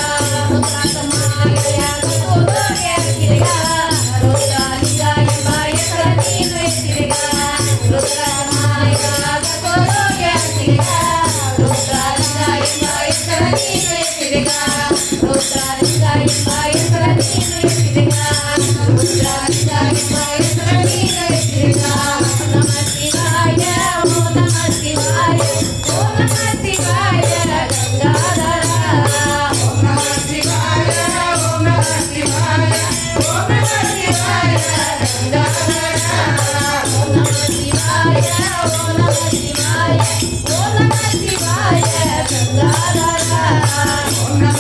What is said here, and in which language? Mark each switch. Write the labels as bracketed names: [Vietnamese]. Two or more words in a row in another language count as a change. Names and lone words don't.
[Kannada] ರುದ್ರಾಂಗಮಾಲೆಯ ಕೂದೋಗೆ ಹಾಕಿದೆಗ ರುದ್ರಲಿಂಗ ಎಂಬ ಹೆಸರ ನೀನು ಎತ್ತಿದೆಗ ರುದ್ರಮಾಲೆಯ ಕೂದೋಗೆ ಹಾಕಿದೆಗ ರುದ್ರಲಿಂಗ ಎಂಬ ಹೆಸರ ನೀನು ಎತ್ತಿದೆಗ ರುದ್ರಲಿಂಗ ಎಂಬ ಹೆಸರ ನೀನು ಎತ್ತಿದೆಗ ರುದ್ರಲಿಂಗ ಎಂಬ ಹೆಸರ ನೀನು ಎತ್ತಿದೆಗ [Sanskrit] ನಮ ಶಿವಾಯ ಓಂ ನಮ ಶಿವಾಯ ಓಂ ನಮ ಶಿವಾಯ ಗಂಗಾಧರ ಓಂ ನಮ ಶಿವಾಯ ಓಂ ನಮ ಶಿವಾಯ ಓಂ ನಮ ಶಿವಾಯ ಗಂಗಾಧರ ಓಂ ನಮ ಶಿವಾಯ ಓಂ ನಮ ಶಿವಾಯ ಓಂ ನಮ ಶಿವಾಯ ಗಂಗಾಧರ ಓಂ